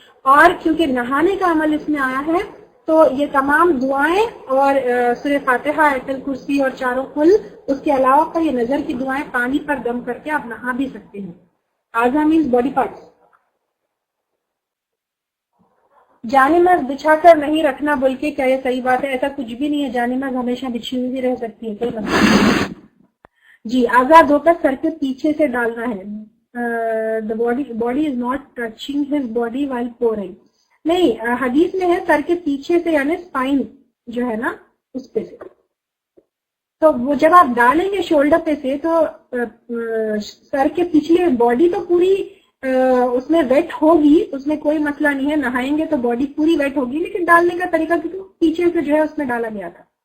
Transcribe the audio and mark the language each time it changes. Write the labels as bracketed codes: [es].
[ur] اور کیونکہ نہانے کا عمل اس میں آیا ہے تو یہ تمام دعائیں اور سورہ فاتحہ، آیت الکرسی اور چاروں کل، اس کے علاوہ پر یہ نظر کی دعائیں پانی پر دم کر کے آپ نہا بھی سکتے ہیں. [en] اعضاء means body parts. [ur] جانماز بچھا کر نہیں رکھنا بول کے کیا یہ صحیح بات ہے؟ ایسا کچھ بھی نہیں ہے، جانماز ہمیشہ بچھی ہوئی بھی رہ سکتی ہے، کوئی مسئلہ نہیں. جی، اعضاء دھو کر سر کے پیچھے سے ڈالنا ہے. [en] the body is not touching his body while pouring. [ur] نہیں، حدیث میں ہے سر کے پیچھے سے، یعنی اسپائن جو ہے نا اس پہ سے. تو وہ جب آپ ڈالیں گے شولڈر پہ سے تو سر کے پچھلے باڈی تو پوری اس میں ویٹ ہوگی، اس میں کوئی مسئلہ نہیں ہے. نہائیں گے تو باڈی پوری ویٹ ہوگی، لیکن ڈالنے کا طریقہ پیچھے سے جو ہے اس میں ڈالا گیا تھا.